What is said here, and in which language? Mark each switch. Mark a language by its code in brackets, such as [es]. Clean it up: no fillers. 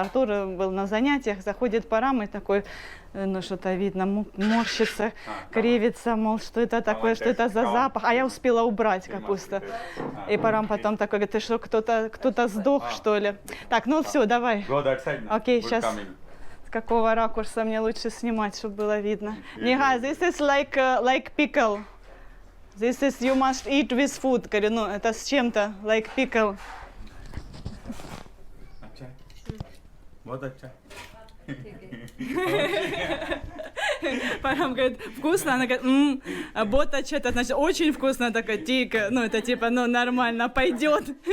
[ru] Артур был на занятиях, заходит Парам и такой, ну, что-то видно, морщится, кривится, мол, что это такое, что это за запах. А я успела убрать капусту. И Парам потом такой, говорит, ты что, кто-то сдох, что ли? Так, ну все, давай. [en] Go that side now. [ru] Окей, [en] Good [ru] сейчас [en] coming. [ru] с какого ракурса мне лучше снимать, чтобы было видно. [en] Ниха, this is like pickle. This is you must eat with food. [ru] Говорю, ну это с чем-то, [en] like pickle. [hi] अच्छा है? बहुत अच्छा है। [ru] Парам говорит, вкусно, она говорит, ботач, это значит очень вкусно, такая тика, ну это типа, ну нормально, пойдет.